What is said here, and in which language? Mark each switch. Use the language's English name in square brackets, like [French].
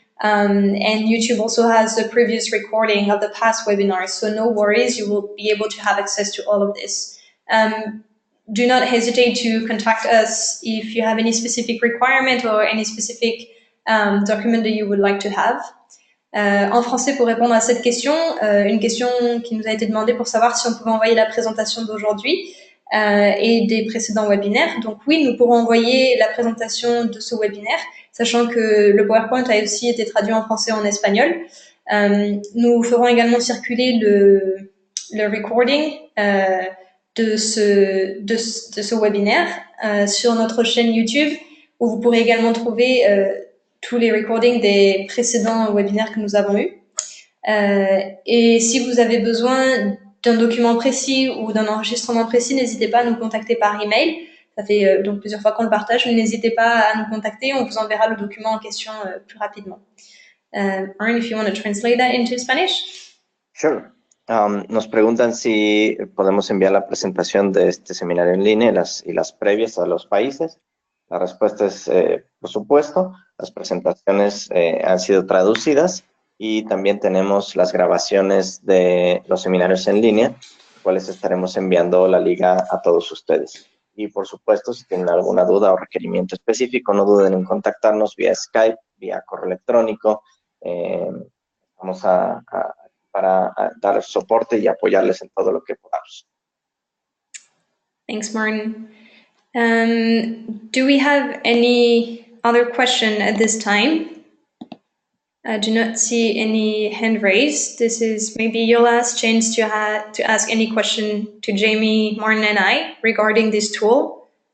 [English] And YouTube also has the previous recording of the past webinars, so no worries, you will be able to have access to all of this. Do not hesitate to contact us if you have any specific requirement or any specific document that you would like to have. [French] En français, pour répondre à cette question, une question qui nous a été demandée pour savoir si on pouvait envoyer la présentation d'aujourd'hui et des précédents webinaires. Donc oui, nous pourrons envoyer la présentation de ce webinaire, sachant que le PowerPoint a aussi été traduit en français et en espagnol. Nous ferons également circuler le recording de ce webinaire sur notre chaîne YouTube, où vous pourrez également trouver tous les recordings des précédents webinaires que nous avons eus. Et si vous avez besoin d'un document précis ou d'un enregistrement précis, n'hésitez pas à nous contacter par email. Ça fait donc plusieurs fois qu'on le partage, mais n'hésitez pas à nous contacter, on vous enverra le document en question plus rapidement. [English] Aaron, if you want to translate that into Spanish. Sure. [Spanish] Nos preguntan si podemos enviar la presentación de este seminario en línea y las previas a los países. La respuesta es, por supuesto, las presentaciones han sido traducidas y también tenemos las grabaciones de los seminarios en línea, cuales estaremos enviando la liga a todos ustedes. Y por supuesto, si tienen alguna duda o requerimiento específico, no duden en contactarnos vía Skype, vía correo electrónico. Vamos para dar soporte y apoyarles en todo lo que podamos. [English] Thanks, Martin. Do we have any other question at this time? I do not see any hand raised. This is maybe your last chance to ask any question to Jamie, Martin, and I regarding this tool.